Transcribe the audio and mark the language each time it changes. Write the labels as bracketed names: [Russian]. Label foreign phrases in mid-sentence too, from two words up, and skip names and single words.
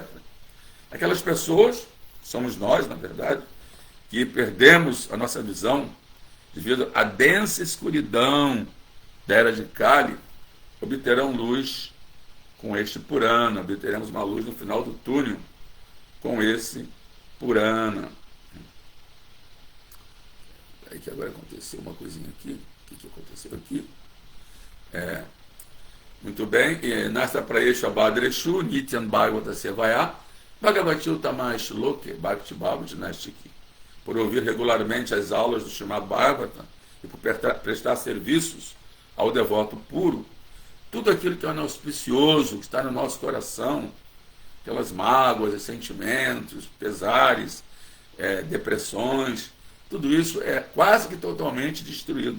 [Portuguese] Aquelas pessoas, somos nós, na verdade, que perdemos a nossa visão devido à densa escuridão da era de Kali, obterão luz com este Purana, obteremos uma luz no final do túnel com esse Purana. Aí que agora aconteceu uma coisinha aqui. O que aconteceu aqui? Muito bem. [Sanskrit] Nasta Praesha Badreshu, Nityan Bhagavata Sevaya, Bhagavati Utamash Loke, Bhakti Bhavati Nastiki. [Portuguese] Por ouvir regularmente as aulas do Srimad Bhagavatam e por prestar serviços ao devoto puro, tudo aquilo que é inauspicioso, que está no nosso coração, aquelas mágoas, ressentimentos, pesares, depressões, tudo isso é quase que totalmente destruído.